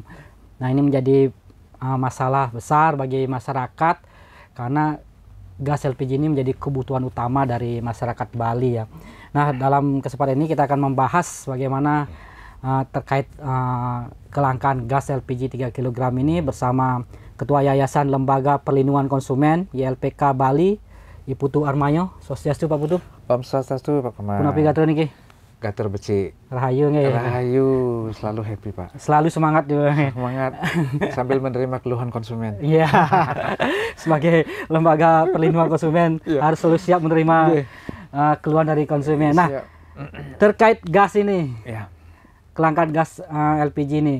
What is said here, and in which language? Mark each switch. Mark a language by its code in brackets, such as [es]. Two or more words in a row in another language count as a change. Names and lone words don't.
[id] Nah, ini menjadi masalah besar bagi masyarakat karena gas LPG ini menjadi kebutuhan utama dari masyarakat Bali ya. Nah, dalam kesempatan ini kita akan membahas bagaimana terkait kelangkaan gas LPG 3 kg ini bersama Ketua Yayasan Lembaga Perlindungan Konsumen YLPK Bali, Iputu Armayo. [ban] Swastiastu Pak Putu. Om Swastiastu Pak Komang. Punapi gatur niki? Gatur beci. Rahayu nggih. Rahayu, [id] selalu happy Pak. Selalu semangat juga. Semangat sambil menerima keluhan konsumen. Iya. Sebagai Lembaga Perlindungan Konsumen harus selalu siap menerima keluhan dari konsumen. Nah, terkait gas ini. Ya. Kelangkaan gas LPG ini.